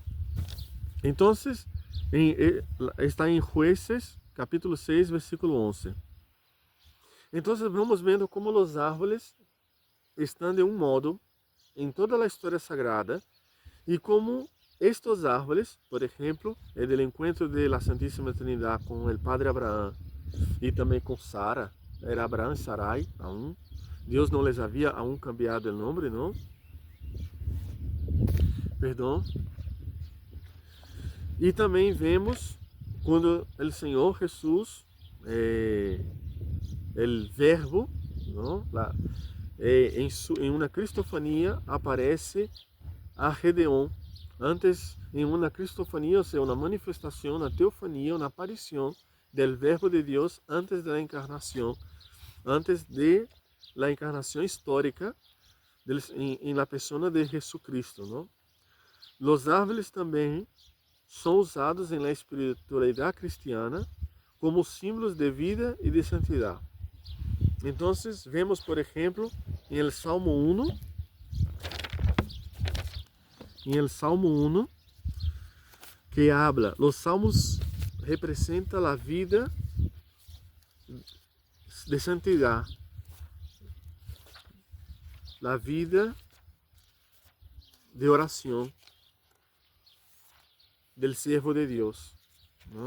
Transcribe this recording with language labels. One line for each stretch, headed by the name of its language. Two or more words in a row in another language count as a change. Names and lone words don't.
Spanish: Entonces, está en Jueces, capítulo 6, versículo 11.
Portuguese: Entonces vamos vendo como os árvores estão de um modo em toda a história sagrada e como estes árvores, por exemplo, é do encontro de la Santíssima Trinidad com o Padre Abraão e também com Sara, era Abraão e Sarai aún. Deus não les havia aún cambiado o nome, não? Perdão. E também vemos quando o Senhor Jesus, o Verbo, não? Em uma cristofania aparece a Gedeón. Antes, em uma cristofania, ou seja, uma manifestação, uma teofania, uma aparição do Verbo de Deus antes da encarnação, antes
Spanish: de la
Portuguese: encarnação histórica em
Spanish: la persona de Jesucristo,
Portuguese: não? Os árvores também são usados em la espiritualidade cristiana como símbolos de vida e de santidade. Então, vemos, por exemplo,
Spanish: em el Salmo 1, que habla, los salmos representan la vida de santidad, la vida de oración del siervo de Dios, ¿no?